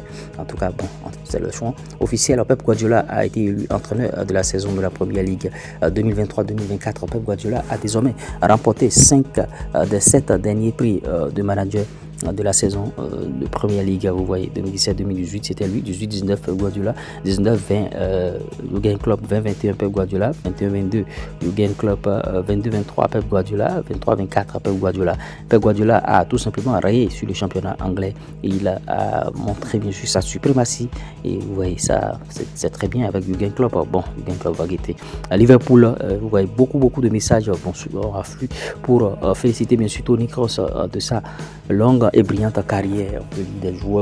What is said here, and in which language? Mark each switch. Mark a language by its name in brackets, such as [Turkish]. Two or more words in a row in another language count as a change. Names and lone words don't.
[French] En tout cas, bon, c'est le choix officiel. Pep Guardiola a été élu entraîneur de la saison de la Première Ligue 2023-2024. Pep Guardiola a désormais remporté 5 des 7 derniers prix de manager de la saison de Première Ligue. Vous voyez, 2017-2018 c'était lui, 18-19 Pep Guardiola, 19-20 Jürgen Klopp, 20-21 Pep Guardiola, 21-22 Jürgen Klopp, 22-23 Pep Guardiola, 23-24 Pep Guardiola. Pep Guardiola a tout simplement rayé sur le championnat anglais et il a montré bien sûr sa suprématie et vous voyez ça, c'est très bien avec Jürgen Klopp. Bon, Jürgen Klopp va guetter. À Liverpool, vous voyez beaucoup de messages vont affluer pour féliciter bien sûr Toni Kroos de sa longue et brillante carrière des joueurs.